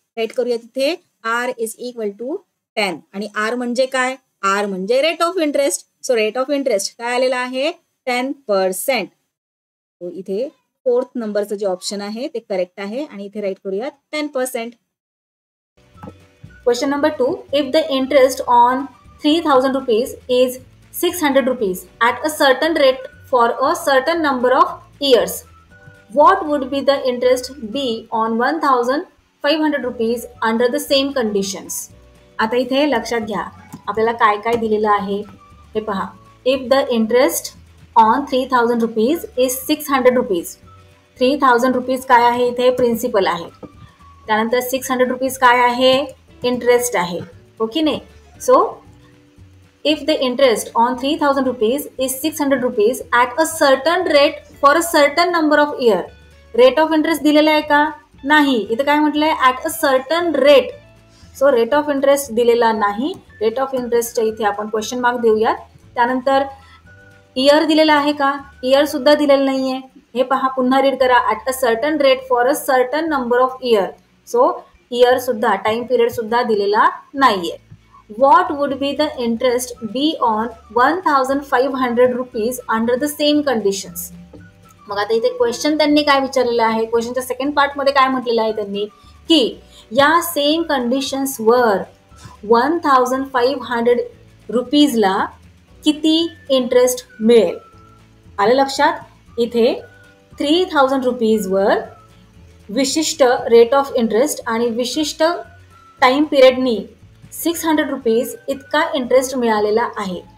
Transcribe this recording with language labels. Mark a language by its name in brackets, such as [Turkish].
[Marathi] Right करूया तिथे R is equal to 10. आणि आर म्हणजे काय, आर म्हणजे rate of interest. So rate of interest काय आलेला आहे 10%. तो इथे 4th नंबरचं जे ऑप्शन आहे ते करेक्ट आहे आणि इथे राईट करूयात 10%. Question number 2. [English] If the interest on 3000 rupees is 600 rupees at a certain rate for a certain number of years, what would be the interest be on 1500 rupees under the same conditions? [Marathi] आता इथे लक्षात घ्या आपल्याला काय काय दिलेलं आहे. हे पहा, [English] If the interest on 3000 rupees is 600 rupees. [Marathi] 3000 rupees काय आहे इथे प्रिन्सिपल आहे. त्यानंतर 600 rupees काय आहे इंटरेस्ट आहे, हो की नाही. So [English] if the interest on 3000 rupees is 600 rupees at a certain rate for a certain number of year. [Marathi] Rate of interest दिलेला आहे का, नाही. इथे काय म्हटलंय [English] at a certain rate. [Marathi] So rate of interest दिलेला नाही. रेट ऑफ इंटरेस्टच्या इथे आपण क्वेश्चन मार्क देऊयात. त्यानंतर इयर दिलेला आहे का, इयर सुद्धा दिलेलं नाहीये. हे पहा पुन्हा रीड करा, [English] at a certain rate for a certain number of year. [Marathi] So year सुद्धा टाइम पिरियड सुद्धा दिलेला नाहीये. [English] What would be the interest be on 1500 rupees under the same conditions? [Marathi] मग आता इथे क्वेश्चन त्यांनी काय विचारलेलं आहे, क्वेश्चनच्या सेकंड पार्ट मध्ये काय म्हटलेलं आहे त्यांनी की या सेम कंडिशन्स वर 1500 रुपीजला किती इंटरेस्ट मिळेल. आलं लक्षात. इथे 3000 रुपीजवर विशिष्ट रेट ऑफ इंटरेस्ट आणि विशिष्ट टाइम पिरियडनी 600 रुपीज इतका इंटरेस्ट मिळालेला आहे.